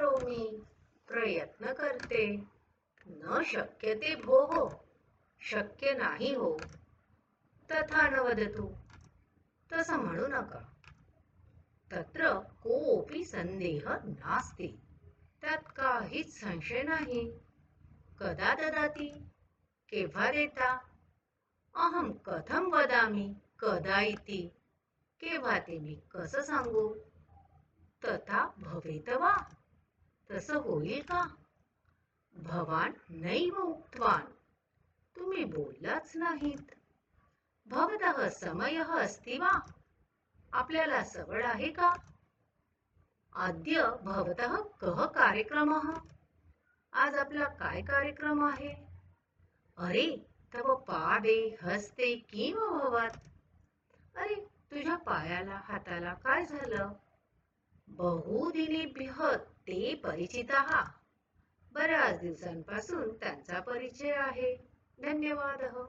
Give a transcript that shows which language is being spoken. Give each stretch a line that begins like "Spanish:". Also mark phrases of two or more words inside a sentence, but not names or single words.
Marathi: मी प्रयत्न करते.
Sanskrit: न शक्यते भोः
Marathi: शक्य नाही हो.
Sanskrit: तथा न वदतु
Marathi: तसं म्हणू नका.
Sanskrit: तत्र कोऽपि संदेह नास्ति.
Marathi: त्यात काहीच संशय नाही.
Sanskrit: कदा ददाति
Marathi: केव्हा देता.
Sanskrit: अहं कथं वदामि कदा इति.
Marathi: केव्हा ते मी कसं सांगू.
Sanskrit: तथा भवेत वा.
Marathi: तसं होईल का.
Sanskrit: भवान नैव उक्तवान.
Marathi: तुम्ही बोललाच नाहीत.
Sanskrit: भवतः समयः अस्ति वा.
Marathi: आपल्याला सवड आहे का.
Sanskrit: अद्य भवतः कः कार्यक्रमः.
Marathi: आज आपला काय कार्यक्रम आहे.
Sanskrit: अरे तव पादे हस्ते किम अभवत्.
Marathi: अरे तुझ्या पायाला हाताला काय झालं.
Sanskrit: बहुदिनेभ्यः ते परिचिताः.
Marathi: बऱ्याच दिवसांपासून त्यांचा परिचय आहे. धन्यवाद.